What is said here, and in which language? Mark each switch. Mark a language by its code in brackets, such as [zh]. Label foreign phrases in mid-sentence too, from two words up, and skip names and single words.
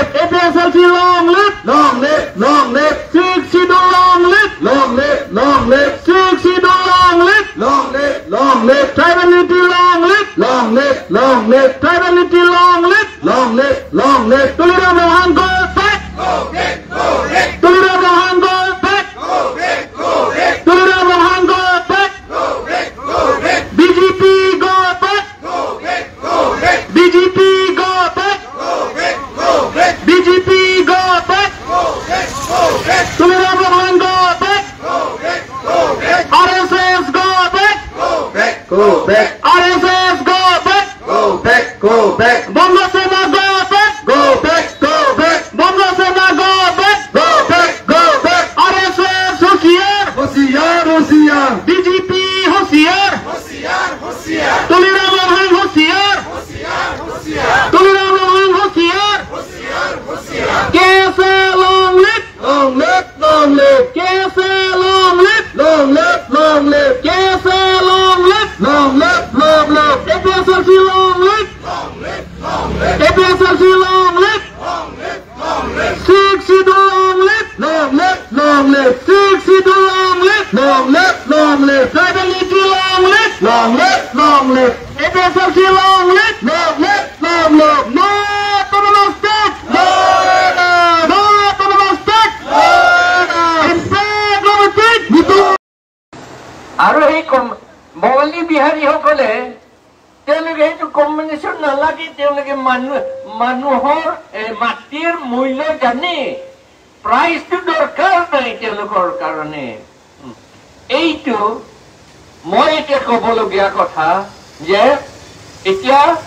[en] APSLC long live. Long live. Long live. Six Sidul long live. Long live. Long live. Six Sidul long live. Long live. Long live. Tribal long live. Long live. Long live. Tribal long live. Long live. Long live. Tulira Mohan go back. Go back. Go back. Tulira Mohan go back. Go back. Go back. Tulira Mohan go back. Go back. Go back. BJP go back. Go back. Go back. BJP go back. Go back. Go back. BJP go back. Go back. Go back. Tulira Mohan go back. Go back. Go back. RSS go back. Go back. Go back. RSS go back. Go back. Go back. Bongo Sena go back. Go back. Go back. Bongo Sena go back. Go back. Go back. [hi] RSS होशियार. होशियार. होशियार. BJP होशियार. होशियार. होशियार. तुलिरा मोहन होशियार. होशियार. होशियार. तुलिरा मोहन होशियार. होशियार. होशियार. [en] KSA long live. Long live. Long live. KSA long live. Long live. Long live. KSA long live. Long live. Long live. APSLC long live. Long live. Long live. APSLC long live. Long live. Long live. Six Sidul long live. Long live. Long live. Six Sidul long live. Long live. Long live. Tribal long live. Long live. Long live. APSLC long live. Long live. Long live. No autonomous state. No. No autonomous state. No. Integrity. [as] আৰু এই বঙালী বিহাৰী সকলে তেওঁলোকে এইটো কম্বিনেশ্যন নালাগে তেওঁলোকে মানুহৰ মাটিৰ মূল্য জানে প্ৰাইচটো দৰকাৰ নাই তেওঁলোকৰ কাৰণে এইটো মই এতিয়া ক'বলগীয়া কথা যে এতিয়া